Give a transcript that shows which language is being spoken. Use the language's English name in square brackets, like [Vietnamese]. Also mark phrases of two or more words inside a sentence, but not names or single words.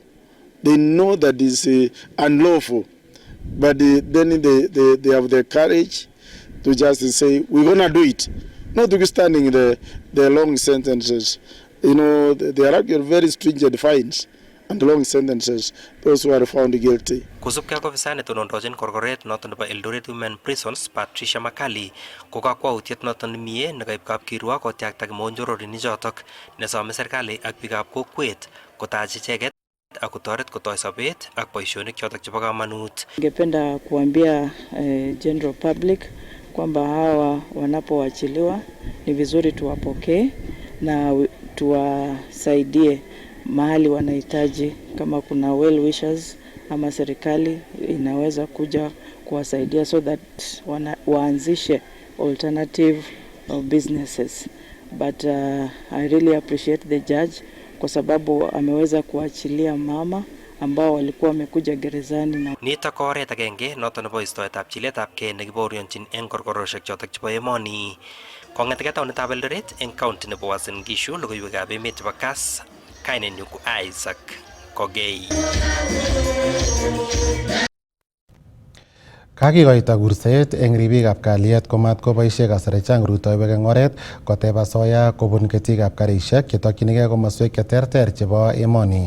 [English] They know that it's unlawful, but then they have the courage to just say, we're going to do it. Notwithstanding the long sentences. You know, there are very stringent fines and long sentences, those who are found guilty. [Kalenjin] Kusubkei ak ofisa netonondochin korkoret noton nebo Eldoret Women Prisons, Patricia Makali, ko kakwautiet noton nemie nekaib kapkirwok kotyakta kimonjororinik chotok nesome serikali ak biikab kokwet kotach icheket ak kotoret kotoi sobet ak boisionik chotok chebo kamanut. [Swahili] Ningependa kuambia [English] general public [Swahili] kwamba hawa wanapoachiliwa ni vizuri tuwapokee na tuwasaidie mahali wanahitaji. Kama kuna [English] well wishers [Swahili] ama serikali inaweza kuja kuwasaidia [English] so that [Swahili] waanzishe [English] alternative businesses. But I really appreciate the judge [Swahili] kwa sababu ameweza kuachilia mama ambao walikuwa wamekuja gerezani. Na [Kalenjin] nito ko oret agenge noton nebo istoetab chiletabgei nekibaoryonchin eng korkoroshek chotok chebo emoni. Kong'etegei taonitab Eldoret eng county nebo Uasin Gishu, logoiwekab emet chebo Kass, kainenyu ko Isaac Kogei. Kakikoito kurset eng ribikab kalyet komat koboisie kasari chang rutoiwek eng oret koteb asoya kobun ketikab karisiek chetokyinigei komoswek cheterter chebo emoni.